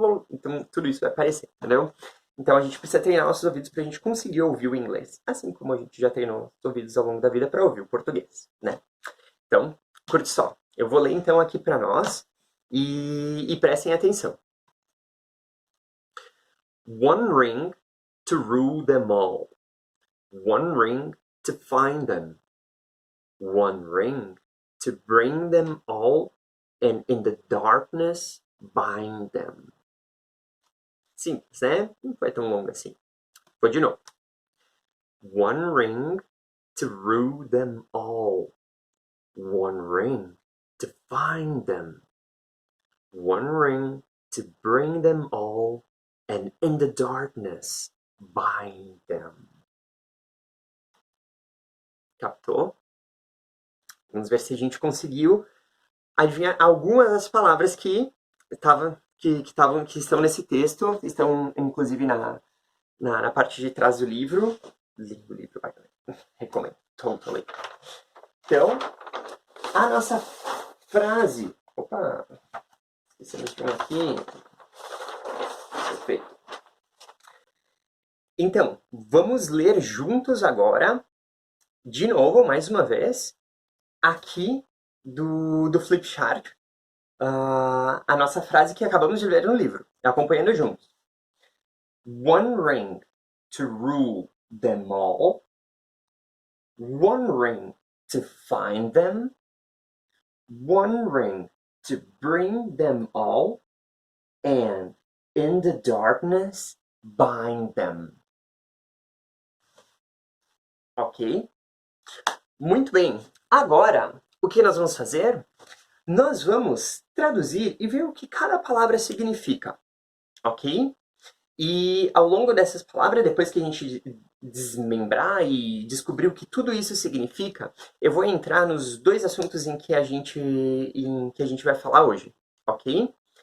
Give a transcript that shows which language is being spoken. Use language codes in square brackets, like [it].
[pt] Então tudo isso vai aparecer, entendeu? Então a gente precisa treinar nossos ouvidos para a gente conseguir ouvir o inglês, assim como a gente já treinou os ouvidos ao longo da vida para ouvir o português, né? Então, curte só. Eu vou ler então aqui para nós e prestem atenção. [en] One ring to rule them all. One ring to find them. One ring to bring them all, and in the darkness bind them. [pt] Simples, né? Não foi tão longo assim. Vou de novo. [en] One ring to rule them all. One ring to find them. One ring to bring them all, and in the darkness bind them. [pt] Captou? Vamos ver se a gente conseguiu adivinhar algumas das palavras que estão nesse texto, estão inclusive na parte de trás do livro. Livro, vai, recomendo, totally. Então, a nossa frase... Opa, esquecemos de um aqui. Perfeito. Então, vamos ler juntos agora, de novo, mais uma vez, aqui do Flipchart, a nossa frase que acabamos de ler no livro, acompanhando juntos. [en] One ring to rule them all. One ring to find them. One ring to bring them all. And in the darkness bind them. [pt] Ok? Muito bem. Agora, o que nós vamos fazer? Nós vamos traduzir e ver o que cada palavra significa. Ok? E ao longo dessas palavras, depois que a gente desmembrar e descobrir o que tudo isso significa, eu vou entrar nos dois assuntos em que a gente vai falar hoje, ok?